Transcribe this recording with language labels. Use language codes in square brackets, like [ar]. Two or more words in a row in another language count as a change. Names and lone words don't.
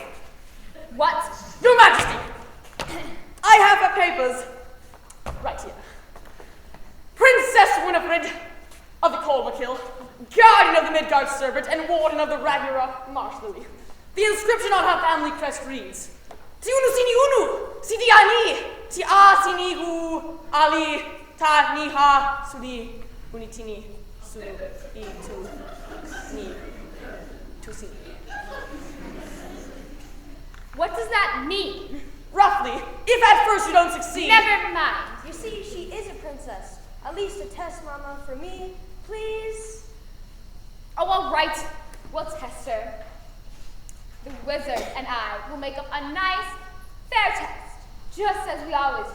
[en] What? Your Majesty! I have her papers. Right here. Princess Winifred of the Colmakill, guardian of the Midgard Serpent and warden of the Ragnarok Marsh Louis. The inscription on her family crest reads, Tiunu sini unu, sidi ani, ti a sini hu, ali, ta ni ha, sudi, unitini, su, I tu, ni, tu si. What does that mean? Roughly, if at first you don't succeed. Never mind. You see, she is a princess. At least a test, Mama, for me please? Oh, all right. We'll test her. The wizard and I will make up a nice, fair test, just as we always do.